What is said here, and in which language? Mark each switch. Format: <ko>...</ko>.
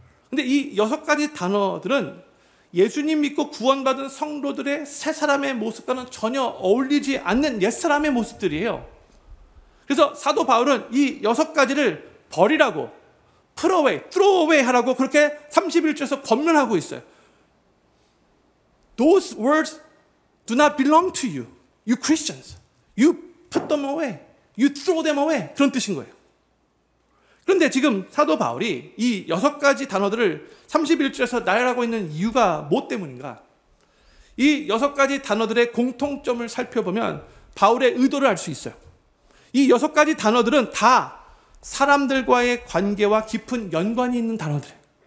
<ko>근데 이 여섯 가지 단어들은 예수님 믿고 구원받은 성도들의 새 사람의 모습과는 전혀 어울리지 않는 옛사람의 모습들이에요. 그래서 사도 바울은 이 여섯 가지를 버리라고,</ko> <en>put away, throw away</en> <ko>하라고 그렇게 31절에서 권면하고 있어요.</ko> <en>Those words do not belong to you, you Christians. You put them away, you throw them away.</en> <ko>그런 뜻인 거예요. 그런데 지금 사도 바울이 이 여섯 가지 단어들을 31절에서 나열하고 있는 이유가 뭐 때문인가? 이 여섯 가지 단어들의 공통점을 살펴보면 바울의 의도를 알 수 있어요. 이 여섯 가지 단어들은 다 사람들과의 관계와 깊은 연관이 있는 단어들이에요.</ko>